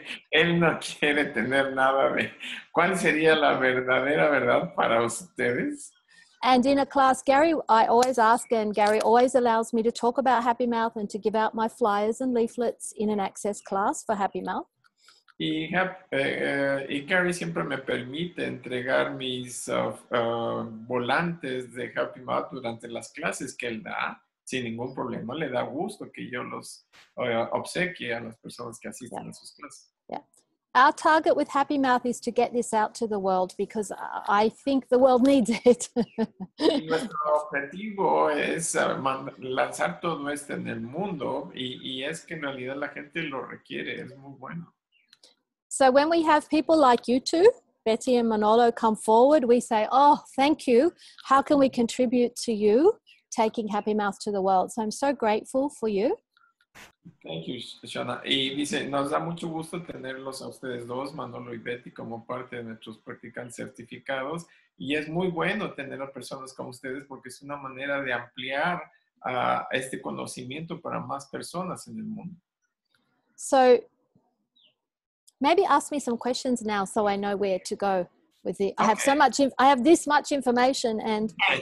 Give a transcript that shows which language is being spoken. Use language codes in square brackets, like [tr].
[es] Él no quiere tener nada de cuál sería la verdadera verdad para ustedes. [en] And in a class, Gary, I always ask, and Gary always allows me to talk about Happy Mouth and to give out my flyers and leaflets in an access class for Happy Mouth. [es] Y Gary siempre me permite entregar mis volantes de Happy Mouth durante las clases que él da, sin ningún problema. Le da gusto que yo los obsequie a las personas que asisten a sus clases. [en] Yeah. Our target with Happy Mouth is to get this out to the world because I think the world needs it. [es] Nuestro objetivo es lanzar todo esto en el mundo y es que en realidad la gente lo requiere, es muy bueno. [en] So when we have people like you two, Bety and Manolo, come forward, we say, oh, thank you. How can we contribute to you taking Happy Mouth to the world? So I'm so grateful for you. Thank you, Shauna. [es] Y dice, nos da mucho gusto tenerlos a ustedes dos, Manolo y Bety, como parte de nuestros practicantes certificados. Y es muy bueno tener a personas como ustedes porque es una manera de ampliar este conocimiento para más personas en el mundo. [en] So maybe ask me some questions now so I know where to go with it. I have so much, I have this much information and...